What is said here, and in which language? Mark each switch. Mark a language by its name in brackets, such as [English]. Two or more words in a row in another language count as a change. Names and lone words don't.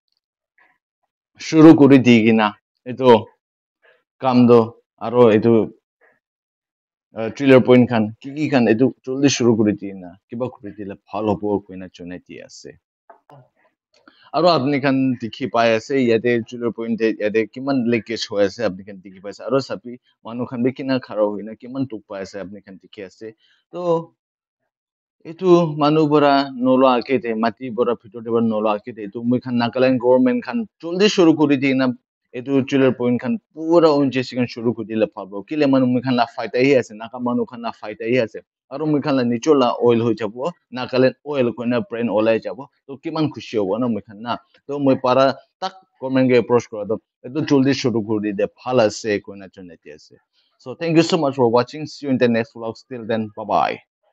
[Naga Pidgin] शुरू करी दीगिना ये तो काम दो आरो ये तो ट्रेलर पॉइंट खान की खान ये तो जल्दी शुरू करी दीना किबा करी दिले भाल होबो कोइना चुनाइती आसे आरो अपनी खान दिखी पाए से यादे ट्रेलर पॉइंट यादे किमान लेकेज होए से अपनी खान दिखी पाए से आरो सभी मानु खान भी किना खरा होइना किमान टुक पाए से अपनी खान दिखी आसे तो itu manu bora nolo akete mati bora phito de bora nolo akete itu moi khan Nagaland government khan joldi shuru kori di na itu trailer point khan pura ONGC khan shuru kori dile phabo kile manu moi khan la fight hi ase naga manu khan la fight hi ase aru moi khan la nichola oil hoi jabo Nagaland oil koina brand olai jabo to kiman khushi hobo na moi khan na to moi para tak government ge approach kora do itu joldi shuru kori de bhal ase koina choneti ase so [English] thank you so much for watching see you in the next vlog till then bye bye